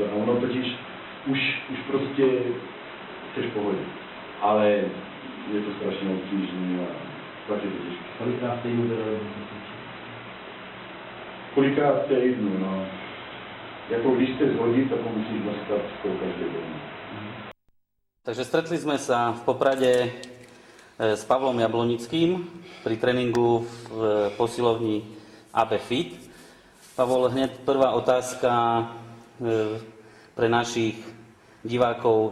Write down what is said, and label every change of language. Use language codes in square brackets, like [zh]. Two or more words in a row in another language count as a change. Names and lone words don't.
[cs] A ono totiž už prostě chceš pohodit. Ale je to strašně obtížné a tak je to těžké. Kolikrát týdnu Kolikrát týdnu, no. Jako když chceš zhodit, tak ho musíš dostat každý den. [sk] Takže stretli sme sa v Poprade s Pavlom Jablonickým pri tréningu v posilovni AB Fit. Pavol, hneď prvá otázka pre našich divákov.